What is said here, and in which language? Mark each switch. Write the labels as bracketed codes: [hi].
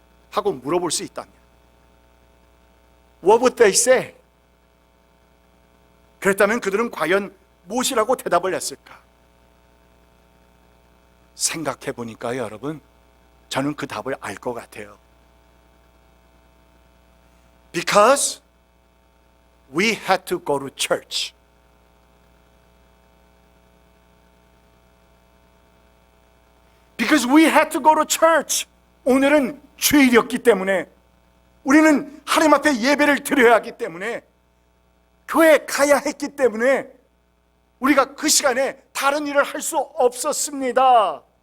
[ko] 하고 물어볼 수 있다면 [en] What would they say? [ko] 그랬다면 그들은 과연 무엇이라고 대답을 했을까? 생각해 보니까 여러분, 저는 그 답을 알 것 같아요. [en] Because we had to go to church. Because we had to go to church. [ko] 오늘은 주일이었기 때문에, 우리는 하나님 앞에 예배를 드려야 하기 때문에, 교회에 가야 했기 때문에 우리가 그 시간에 다른 일을 할 수 없었습니다.